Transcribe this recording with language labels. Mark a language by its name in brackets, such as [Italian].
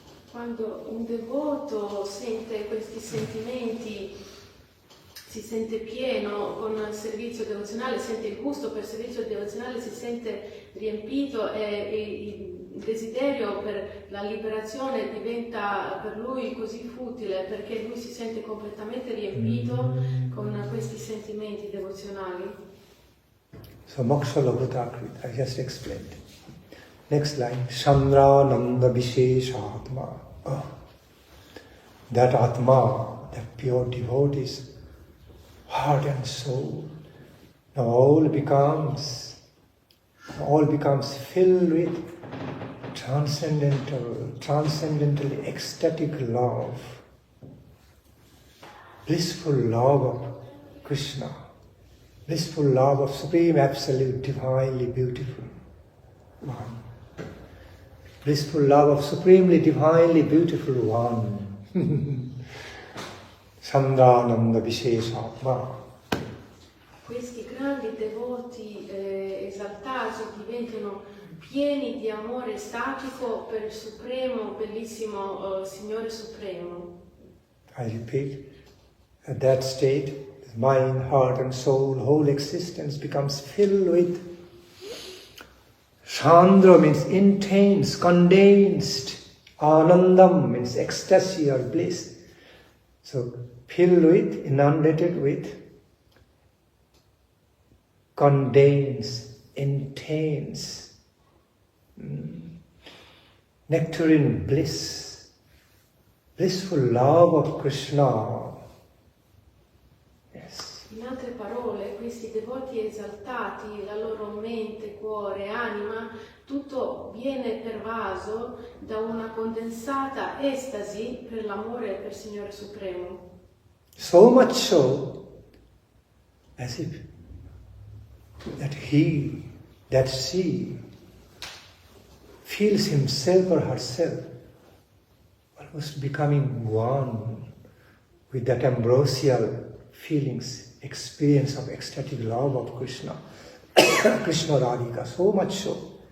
[Italian] Quando un devoto sente questi sentimenti, si sente pieno con il servizio devozionale, sente il gusto per il servizio devozionale, si sente riempito e il desiderio per la liberazione diventa per lui così futile, perché lui si sente completamente riempito con questi sentimenti devozionali. [English] So [Sanskrit] moksha labhutakrit, [English] I just explained. Next line, [Sanskrit] Chandrananda Visheshatma. [English] That Atma, that pure devotee's heart and soul, now all becomes filled with transcendentally ecstatic love, blissful love of Krishna, blissful love of Supreme Absolute, divinely beautiful One. Blissful love of Supremely Divinely Beautiful One. [Sanskrit] Chandrananda Visheshatma. [Italian] Questi grandi devoti esaltati diventano pieni di amore statico per il supremo, bellissimo Signore Supremo. [English] I repeat, at that state, mind, heart and soul, whole existence becomes filled with Chandra means intense, condensed. Anandam means ecstasy or bliss. So filled with, inundated with, contains, entails nectarine bliss, blissful love of Krishna. Yes. [Italian] In altre parole, questi devoti esaltati, la loro mente, cuore, anima, tutto viene pervaso da una condensata estasi per l'amore per il Signore Supremo. [English] So much so, as if that he, that she, feels himself or herself almost becoming one with that ambrosial feelings, experience of ecstatic love of Krishna, Krishna Radhika, so much so.